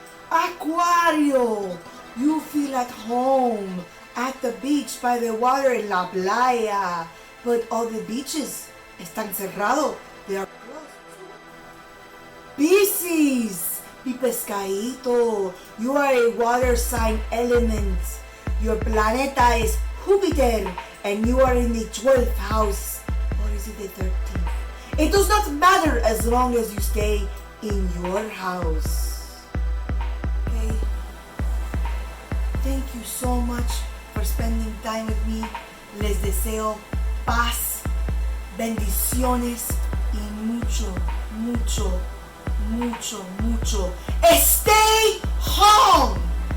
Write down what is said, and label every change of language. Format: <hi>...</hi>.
<es>Acuario!</es> <en>You feel at home at the beach by the water in</en> <es>la playa.</es> <en>But all the beaches</en> <es>están cerrados.</es> <en>They are closed. Pisces!</en> <es>Mi pescadito.</es> <en>You are a water sign element. Your planeta is Jupiter and you are in the 12th house. Or is it the 13th? It does not matter as long as you stay in your house. Thank you so much for spending time with me.</en> <es>Les deseo paz, bendiciones y mucho, mucho, mucho, mucho.</es> <en>Stay home!</en>